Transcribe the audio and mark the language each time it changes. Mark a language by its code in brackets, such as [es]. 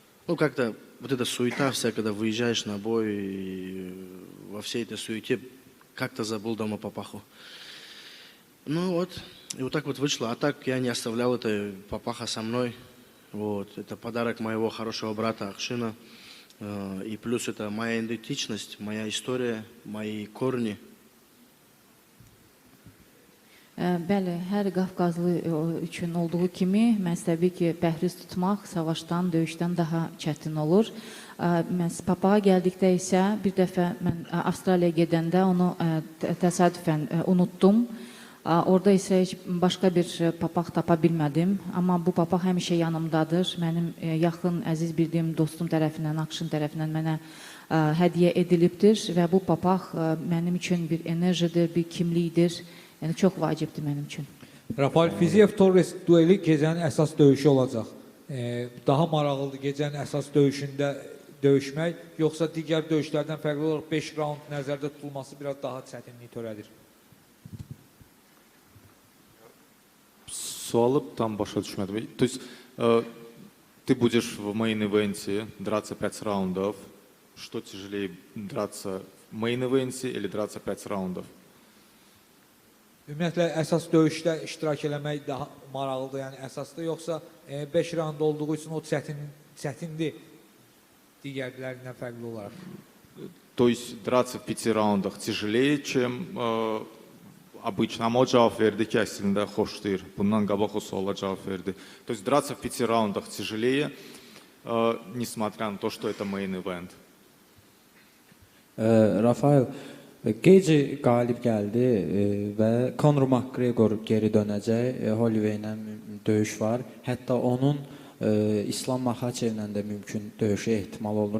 [ru] Ну, как-то вот эта суета вся, когда выезжаешь на бой, и во всей этой суете как-то забыл дома папаху. Ну вот, и вот так вот вышло. А так я не оставлял это папаха со мной. Вот, это подарок моего хорошего брата Акшина. И плюс это моя идентичность, моя история, мои корни. [az] Bəli, hər Qafqazlı üçün olduğu kimi, təbii ki, pəhriz tutmaq savaşdan, döyüşdən daha çətin olur. Papağa gəldikdə isə bir dəfə mən Avstraliyaya gedəndə onu təsadüfən unutdum. Orada isə heç başqa bir papaq tapa bilmədim. Amma bu papaq həmişə yanımdadır. Mənim yaxın, əziz bildiyim dostum tərəfindən, Akşin tərəfindən mənə hədiyyə edilibdir. Və bu papaq mənim üçün bir enerjidir, bir kimlikdir. Yəni, çox vacibdir mənim üçün. Rafael Fiziev-Torres dueli gecənin əsas döyüşü olacaq. Daha maraqlıdır gecənin əsas döyüşündə döyüşmək, yoxsa digər döyüşlərdən fərqli olaraq 5 raund nəzərdə tutulması biraz daha çətinlik törədir? [ru] Суалы там [az] başa düşmədim. [ru] То есть ты будешь в мейн-ивенте драться 5 раундов. Что тяжелее, драться в мейн-ивенте или драться 5 раундов? [az] Ümumiyyətlə, əsas döyüşdə iştirak eləmək daha maraqlıdır, yəni əsasdır, yoxsa 5 raund olduğu üçün o çətindir digərlərindən fərqli olaraq? [ru] То есть драться в 5 раундах тяжелее, чем обычно. [az] Amma o cavab verdi ki, əslində xoşlayır. Bundan qabaq o suala cavab verdi. [ru] То есть драться в 5 раундах тяжелее, несмотря на то, что это main event. [az] Rafael, gec qalib gəldi və Conor McGregor geri dönəcək. Holloway ilə döyüş var. Hətta onun İslam Makhaçevlə də mümkün döyüşə ehtimal olur.